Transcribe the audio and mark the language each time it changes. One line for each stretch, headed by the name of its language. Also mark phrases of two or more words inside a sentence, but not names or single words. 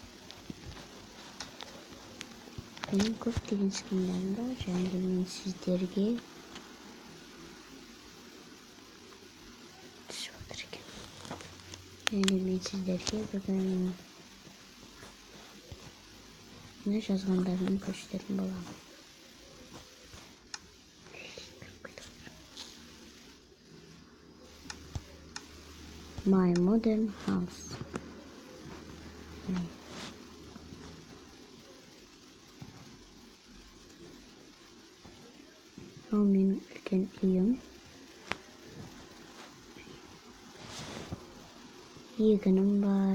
Kazakh: Менің көптеген скиндерім бар, және де мен сіздерге бүгін не жазғандарын көрсететін боламын.
English: My modern house.
Kazakh: Ол менің үлкен үйім. Егінім бар.